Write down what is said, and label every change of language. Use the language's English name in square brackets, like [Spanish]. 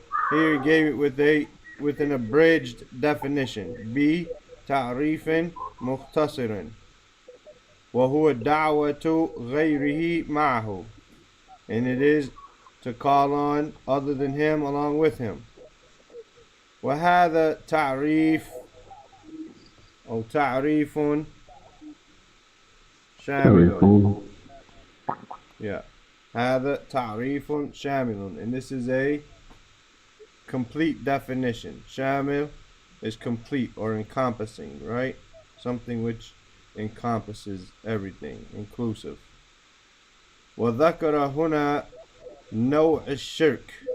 [English] Here he gave it with an abridged definition. [Arabic] بتعريف مختصر وهو دعوة غيره معه, [English] and it is to call on other than him along with him. [Arabic] وهذا تعريف أو تعريف شامل. [English] Yeah. [Arabic] هذا تعريف شامل, [English] and this is a complete definition. Shamil is complete or encompassing, right? Something which encompasses everything, inclusive. [Arabic] وذكر هنا نوع الشرك.